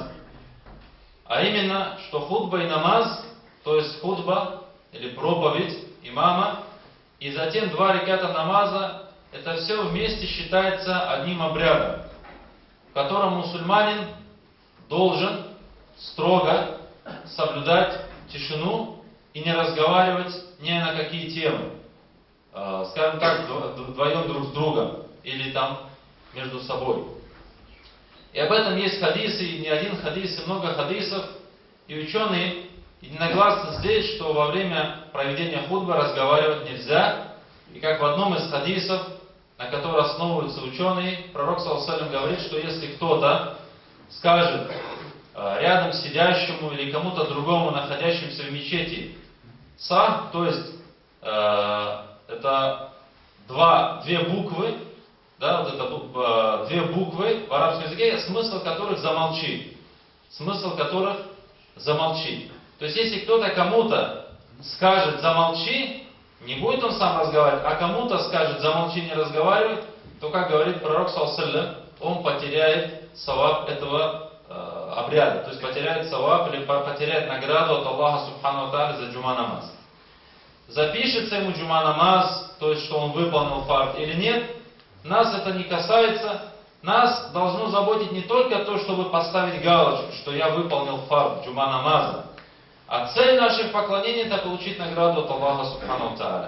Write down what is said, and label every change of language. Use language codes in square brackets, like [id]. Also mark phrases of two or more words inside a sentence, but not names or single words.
[ru] А именно, что хутба и намаз, то есть хутба или проповедь имама, и затем 2 раката намаза, это все вместе считается одним обрядом, в котором мусульманин должен строго соблюдать тишину и не разговаривать ни на какие темы, скажем так, вдвоем друг с другом или там между собой. И об этом есть хадисы, и не один хадис, и много хадисов, и ученые единогласно здесь, что во время проведения хутбы разговаривать нельзя. И как в одном из хадисов, на котором основываются ученые, пророк [ar] صلى الله عليه وسلم [ru] говорит, что если кто-то скажет рядом сидящему или кому-то другому, находящемуся в мечети, са, то есть это две буквы, да, вот это две буквы в арабском языке, смысл которых замолчи. Смысл которых замолчи. То есть, если кто-то кому-то скажет «замолчи», не будет он сам разговаривать, а кому-то скажет «замолчи, не разговаривай», то, как говорит пророк [ar] صلى الله عليه وسلم, [ru] он потеряет саваб этого обряда, то есть потеряет саваб или потеряет награду от Аллаха [ar] سبحانه وتعالى [ru] за джума намаз. Запишется ему джума намаз, то есть, что он выполнил фард или нет, нас это не касается. Нас должно заботить не только то, чтобы поставить галочку, что я выполнил фард джума намаза, а цель наших поклонений — это получить награду от Аллаха [ar] سبحانه وتعالى.